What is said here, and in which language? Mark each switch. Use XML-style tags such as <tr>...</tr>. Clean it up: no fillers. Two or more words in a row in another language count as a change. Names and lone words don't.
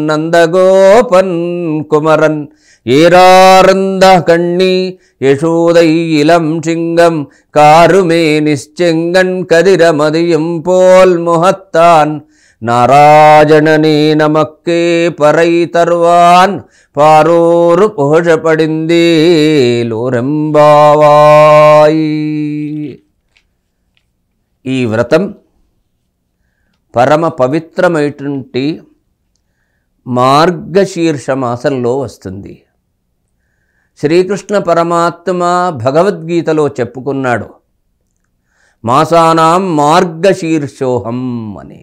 <ta>நந்தகோபன் குமரன் ஏரார்ந்த கண்ணி யசோதை இளம் சிங்கம் காருமே நிச்செங்கன் கதிரமதியும் போல் முகத்தான் நாராயணனே நமக்கே பறை தருவான் பாரோரு புகழப்படிந்தேலோరెంబావాయ్.</ta> <te>ఈ వ్రతం పరమ పవిత్రమైనటువంటి మార్గశీర్ష మాసంలో వస్తుంది. శ్రీకృష్ణ పరమాత్మ భగవద్గీతలో చెప్పుకున్నాడు,</te> <sa>मासानां मार्गशीर्षोहं</sa> <te>అని.</te>